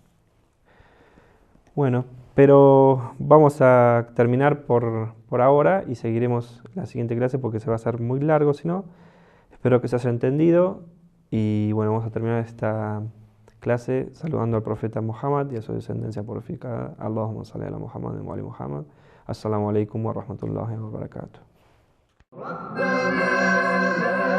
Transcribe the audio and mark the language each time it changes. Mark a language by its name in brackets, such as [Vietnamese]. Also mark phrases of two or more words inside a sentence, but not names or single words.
[Spanish] Bueno, pero vamos a terminar por ahora y seguiremos la siguiente clase porque se va a hacer muy largo si no. Espero que se haya entendido y bueno, vamos a terminar esta clase saludando al profeta Muhammad y a su descendencia purificada. [Arabic] اللهم صل على محمد وآل محمد. السلام عليكم ورحمة الله وبركاته.